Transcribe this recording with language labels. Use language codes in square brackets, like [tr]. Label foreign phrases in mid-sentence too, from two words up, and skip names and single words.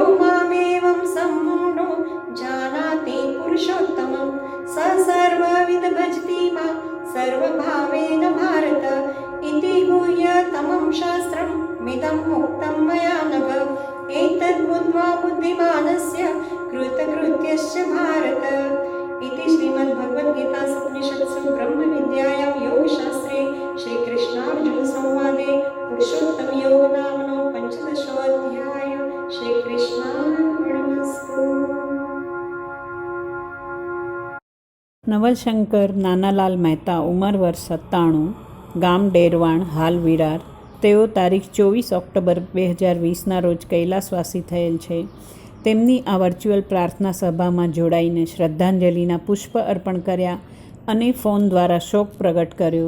[sa] मामेवं सम्मूढो जानाति पुरुषोत्तमं स सर्वविद भजति मां सर्वभावेन भारत इति गुह्यतमं शास्त्रं मिदं मुक्तं मया नघ एतद् बुद्ध्वा बुद्धिमानस्य कृतकृत्यश्च भारत इति श्रीमद्भगवद्गीतासु ब्रह्मविद्यायां योगशास्त्रे श्रीकृष्णार्जुनसंवादे पुरुषोत्तमयोग नामनो 15. श्रीकृष्णार्पणमस्तु. [gu] નવલશંકર નાનાલાલ મહેતા, ઉંમર વર્ષ 97, ગામ ડેરવાણ, હાલ વિરાર. તેઓ તારીખ 24 ઓક્ટોબર 2020ના રોજ કૈલાસવાસી થયેલ છે. તેમની આ વર્ચ્યુઅલ પ્રાર્થના સભામાં જોડાઈને શ્રદ્ધાંજલિના પુષ્પ અર્પણ કર્યા અને ફોન દ્વારા શોક પ્રગટ કર્યો.